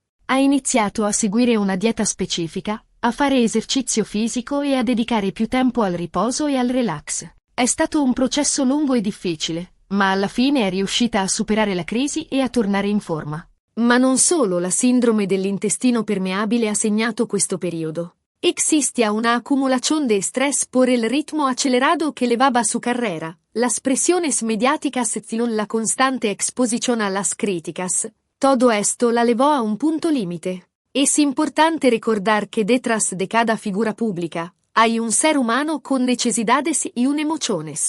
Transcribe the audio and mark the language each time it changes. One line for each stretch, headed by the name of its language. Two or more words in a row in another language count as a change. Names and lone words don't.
Italian: Ha iniziato a seguire una dieta specifica, a fare esercizio fisico e a dedicare più tempo al riposo e al relax. È stato un processo lungo e difficile, ma alla fine è riuscita a superare la crisi e a tornare in forma. Ma non solo la sindrome dell'intestino permeabile ha segnato questo periodo.
Spanish: Existía una acumulación de estrés por el ritmo acelerado que llevaba su carrera, las presiones mediáticas y la constante exposición a las críticas. Todo esto la llevó a un punto límite. Es importante recordar que detrás de cada figura pública, hay un ser humano con necesidades y un emociones.